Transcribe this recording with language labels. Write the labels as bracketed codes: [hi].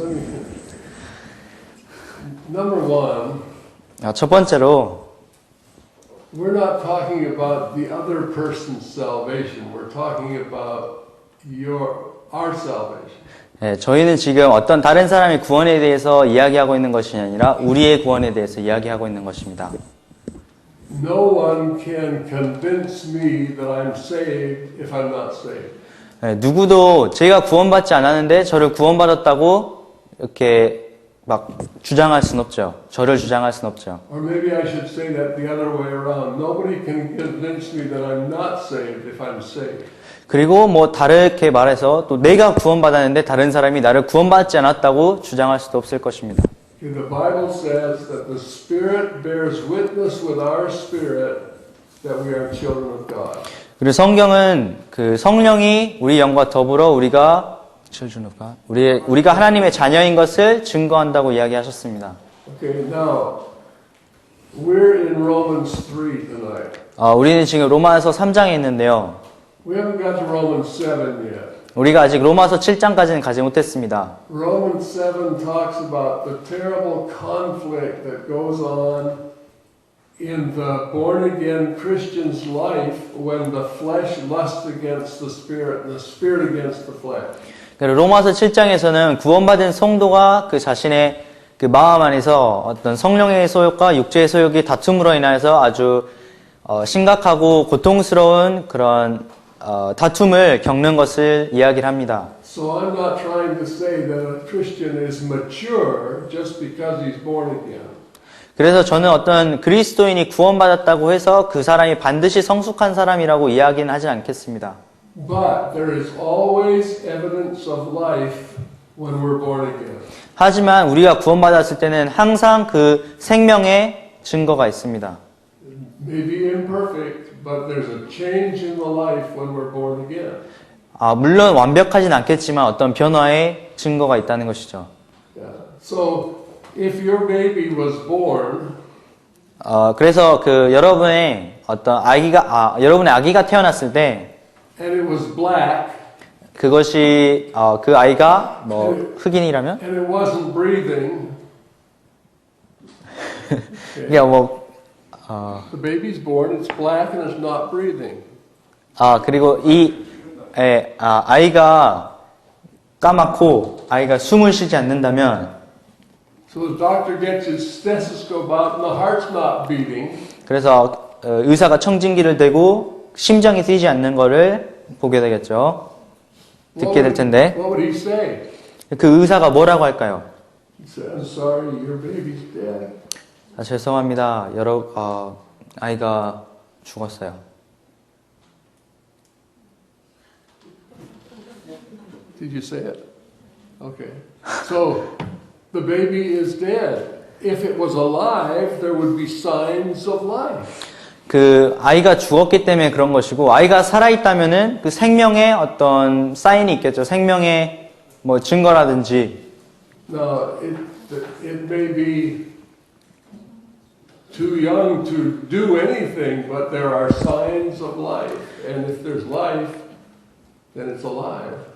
[en] Okay, let me finish. Number one, [ko] 첫 번째로, [en] we're not talking about the other person's salvation. We're talking about our salvation. [ko] 저희는 지금 어떤 다른 사람의 구원에 대해서 이야기하고 있는 것이 아니라 우리의 구원에 대해서 이야기하고 있는 것입니다. [en] No one can convince me that I'm saved if I'm not saved. [ko] 누구도 제가 구원받지 않았는데 저를 구원받았다고 이렇게 막 주장할 순 없죠. 저를 주장할 순 없죠. [en] Or maybe I should say that the other way around. Nobody can convince me that I'm not saved if I'm saved. [ko] 그리고 뭐 다르게 말해서 또 내가 구원받았는데 다른 사람이 나를 구원받지 않았다고 주장할 수도 없을 것입니다. [en] The Bible says that the Spirit bears witness with our spirit that we are children of God. [ko] 그리고 성경은 그 성령이 우리 영과 더불어 우리가 [en] children of God. [ko] 우리가 하나님의 자녀인 것을 증거한다고 이야기하셨습니다. [en] Okay, now we're in Romans 3 tonight. [ko] 우리는 지금 로마서 3장에 있는데요. [en] We haven't got to Romans 7 yet. [ko] 우리가 아직 로마서 7장까지는 가지 못했습니다. [en] Romans 7 talks about the terrible conflict that goes on in the born-again Christian's life when the flesh lusts against the Spirit and the Spirit against the flesh. [ko] 로마서 7장에서는 구원받은 성도가 그 자신의 그 마음 안에서 어떤 성령의 소욕과 육체의 소욕이 다툼으로 인하여서 아주 심각하고 고통스러운 그런 다툼을 겪는 것을 이야기를 합니다. [en] So I'm not trying to say that a Christian is mature just because he's born again. [ko] 그래서 저는 어떤 그리스도인이 구원받았다고 해서 그 사람이 반드시 성숙한 사람이라고 이야기는 하지 않겠습니다. [en] But there is always evidence of life when we're born again. [ko] 하지만 우리가 구원받았을 때는 항상 그 생명의 증거가 있습니다. [en] Maybe imperfect, but there's a change in the life when we're born again. [ko] 물론 완벽하진 않겠지만 어떤 변화의 증거가 있다는 것이죠. [en] Yeah. So if your baby was born [ko] 그래서 그 여러분의 어떤 여러분의 아기가 태어났을 때 [en] and it was black [ko] 그것이 그 아이가 뭐 흑인이라면 [en] and it wasn't breathing, [ko] 그게 뭐 [en] the baby's born, it's black and it's not breathing. [ko] 그리고 아이가 까맣고 아이가 숨을 쉬지 않는다면 [en] So the doctor gets his stethoscope out and the heart's not beating. [ko] 그래서 의사가 청진기를 대고 심장이 뛰지 않는 거를 보게 되겠죠. 듣게 될 텐데 [en] What would he say? [ko] 그 의사가 뭐라고 할까요? [en] He said, I'm sorry, your baby's dead. [ko] 죄송합니다. 아이가 죽었어요. [en] Did you say it? Okay. So the baby is dead. If it was alive, there would be signs of life. [ko] 그 아이가 죽었기 때문에 그런 것이고 아이가 살아있다면은 그 생명의 어떤 사인이 있겠죠. 생명의 뭐 증거라든지. [en] Now, it may be too young to do anything, but there are signs of life. And if there's life, then it's alive.